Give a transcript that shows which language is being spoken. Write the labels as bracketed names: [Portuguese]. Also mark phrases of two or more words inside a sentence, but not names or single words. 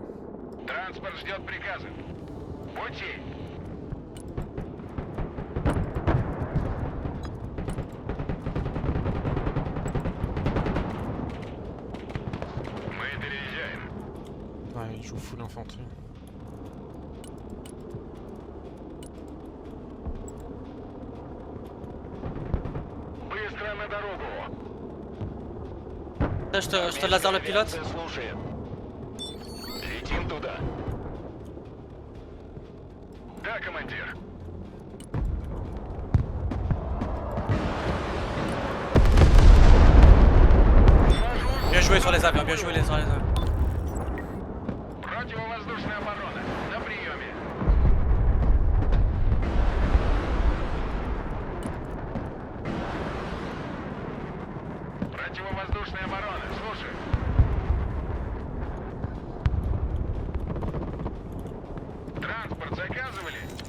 [Russian] Транспорт ждет приказа. Пути. Мы переезжаем. [French] Ouais, il joue full infanterie. [Russian] Быстро на дорогу. [French] Là, je te laser le pilote. [Russian] Авиация слушает. Летим туда. Да, командир. [French] Bien joué sur les avions, bien joué sur les avions. [Russian] Противовоздушная оборона. На приеме. Противовоздушная оборона. Слушай. Транспорт заказывали?